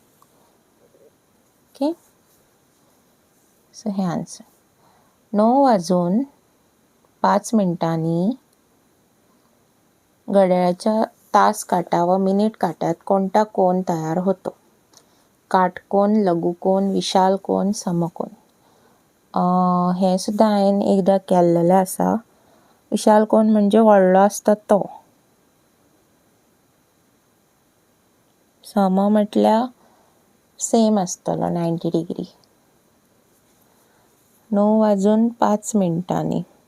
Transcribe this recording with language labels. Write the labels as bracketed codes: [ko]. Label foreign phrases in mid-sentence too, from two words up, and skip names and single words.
[en] OK. So he answer. [mr] 9 वाजून 5 मिनटांनी घड्याळाच्या तास काटा व मिनिट काट्यात कोणता कोन तयार होतो? काटकोन, लघुकोन, विशाल कोन, समकोन. [kok] हे सुद्दां हांवें एकदां केल्लेलें आसा. विशाल कोन म्हणजे व्हडलो आसता तो. सम म्हटल्यार सेम आसतलो 90 डिग्री. [mr] 9 वाजून 5 मिनटांनी.